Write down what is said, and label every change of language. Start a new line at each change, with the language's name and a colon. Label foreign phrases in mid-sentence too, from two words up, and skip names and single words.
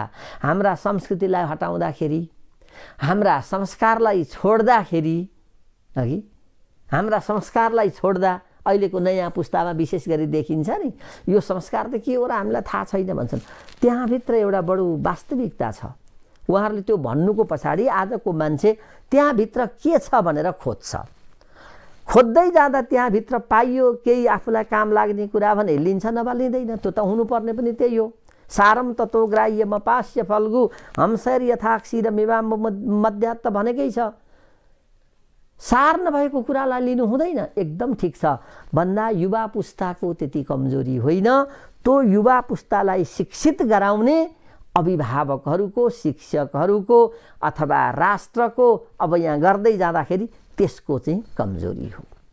Nepali: हाम्रा संस्कृतिलाई हटाउँदाखेरि, हाम्रा संस्कारलाई छोड्दाखेरि, अघि हाम्रा संस्कारलाई छोड्दा अहिलेको नयाँ पुस्तामा विशेष गरी देखिन्छ नि, यो संस्कार त के हो र हामीलाई थाहा छैन भन्छन्। त्यहाँभित्र एउटा बडो वास्तविकता छ। उहाँहरूले त्यो भन्नुको पछाडि आजको मान्छे त्यहाँभित्र के छ भनेर खोज्छ। खोज्दै जाँदा त्यहाँभित्र पाइयो केही आफूलाई काम लाग्ने कुरा भने लिन्छ, नभए लिँदैन। त्यो त हुनुपर्ने पनि त्यही हो।
Sanskrit: सारम ततो ग्राह्य मपास्य फल्गु हंसैर यथाक्षीर मेवाम मध्यात्
Nepali: त भनेकै छ। सार नभएको कुरालाई लिनु हुँदैन, एकदम ठिक छ भन्दा युवा पुस्ताको त्यति कमजोरी होइन। त्यो युवा पुस्तालाई शिक्षित गराउने अभिभावकहरूको, शिक्षकहरूको अथवा राष्ट्रको अब यहाँ गर्दै जाँदाखेरि त्यसको चाहिँ कमजोरी हो।